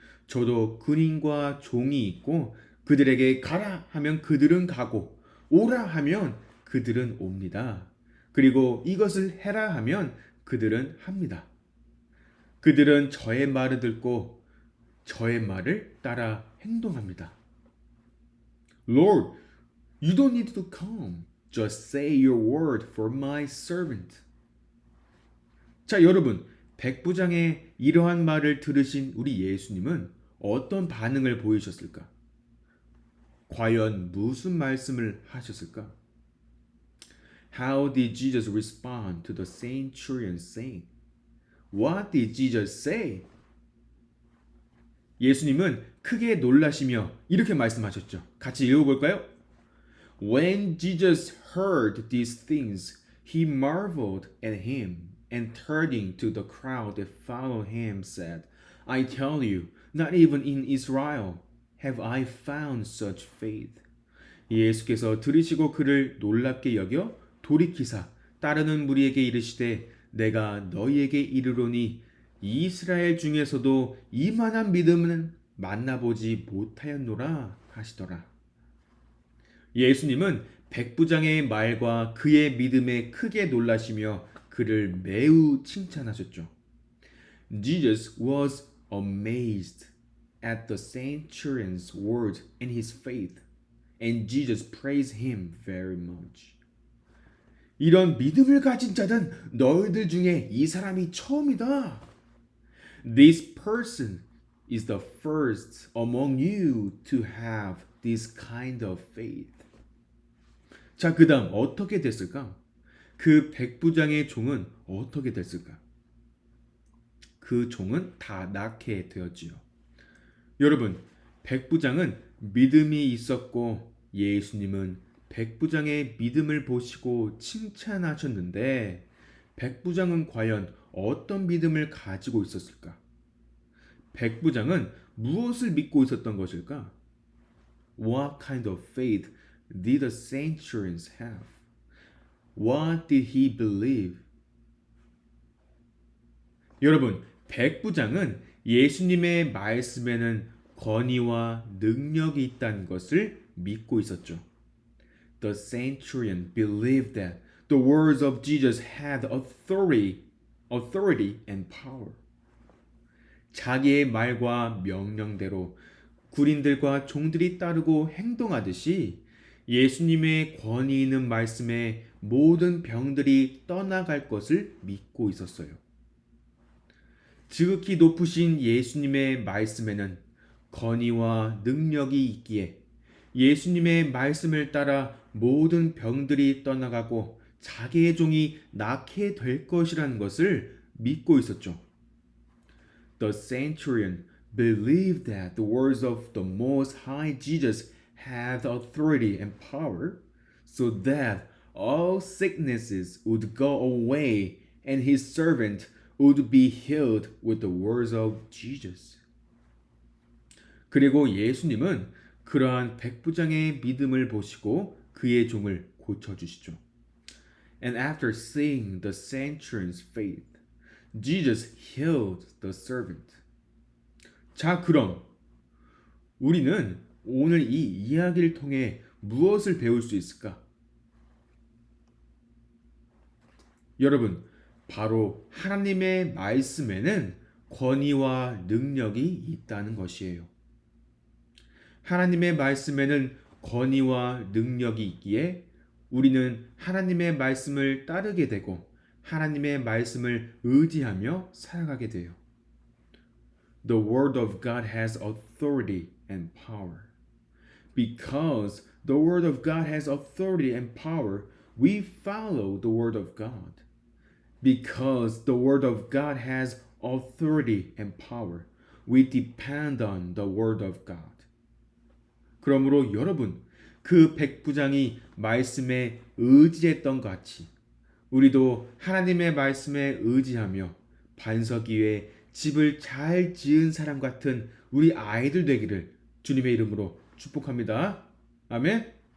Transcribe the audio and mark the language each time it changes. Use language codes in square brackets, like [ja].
[ko] 저도 군인과 종이 있고 그들에게 가라 하면 그들은 가고 오라 하면 그들은 옵니다. 그리고 이것을 해라 하면 그들은 합니다. 그들은 저의 말을 듣고 저의 말을 따라 행동합니다. [en] Lord, you don't need to come. Just say your word for my servant. [ko] 자, 여러분, 백부장의 이러한 말을 들으신 우리 예수님은 어떤 반응을 보이셨을까? 과연 무슨 말씀을 하셨을까? [en] How did Jesus respond to the centurion's saying? What did Jesus say? [ko] 예수님은 크게 놀라시며 이렇게 말씀하셨죠. 같이 읽어볼까요? [en] When Jesus heard these things, he marveled at him and turning to the crowd that followed him said, I tell you, not even in Israel have I found such faith. [ko] 예수께서 들으시고 그를 놀랍게 여겨 돌이키사 따르는 무리에게 이르시되 내가 너희에게 이르노니 이스라엘 중에서도 이만한 믿음은 만나보지 못하였노라 하시더라. 예수님은 백부장의 말과 그의 믿음에 크게 놀라시며 그를 매우 칭찬하셨죠. [en] Jesus was amazed at the centurion's word and his faith, and Jesus praised him very much. [ko] 이런 믿음을 가진 자는 너희들 중에 이 사람이 처음이다. [en] This person is the first among you to have this kind of faith. [ko] 자, 그 다음 어떻게 됐을까? 그 백부장의 종은 어떻게 됐을까? 그 종은 다 낳게 되었지요. 여러분, 백부장은 믿음이 있었고 예수님은 백부장의 믿음을 보시고 칭찬하셨는데 백부장은 과연 어떤 믿음을 가지고 있었을까? 백부장은 무엇을 믿고 있었던 것일까? [en] What kind of faith did the centurions have? What did he believe? [ko] 여러분, 백부장은 예수님의 말씀에는 권위와 능력이 있다는 것을 믿고 있었죠. [en] The centurion believed that the words of Jesus had authority and power. [ko] 자기의 말과 명령대로 군인들과 종들이 따르고 행동하듯이 예수님의 권위 있는 말씀에 모든 병들이 떠나갈 것을 믿고 있었어요. 지극히 높으신 예수님의 말씀에는 권위와 능력이 있기에 예수님의 말씀을 따라 모든 병들이 떠나가고 자기의 종이 낫게 될 것이라는 것을 믿고 있었죠. [en] The centurion believed that the words of the Most High Jesus had authority and power, so that all sicknesses would go away and his servant would be healed with the words of Jesus. [ko] 그리고 예수님은 그러한 백부장의 믿음을 보시고 그의 종을 고쳐주시죠. [en] And after seeing the centurion's faith, Jesus healed the servant. [ko] 자, 그럼 우리는 오늘 이 이야기를 통해 무엇을 배울 수 있을까? 여러분, 바로 하나님의 말씀에는 권위와 능력이 있다는 것이에요. 하나님의 말씀에는 권위와 능력이 있기에 우리는 하나님의 말씀을 따르게 되고 하나님의 말씀을 의지하며 살아가게 돼요. [en] The word of God has authority and power. Because the word of God has authority and power, we follow the word of God. Because the word of God has authority and power, we depend on the word of God. [ko] 그러므로 여러분, 그 백부장이 말씀에 의지했던 것 같이 우리도 하나님의 말씀에 의지하며 반석 위에 집을 잘 지은 사람 같은 우리 아이들 되기를 주님의 이름으로 축복합니다. 아멘.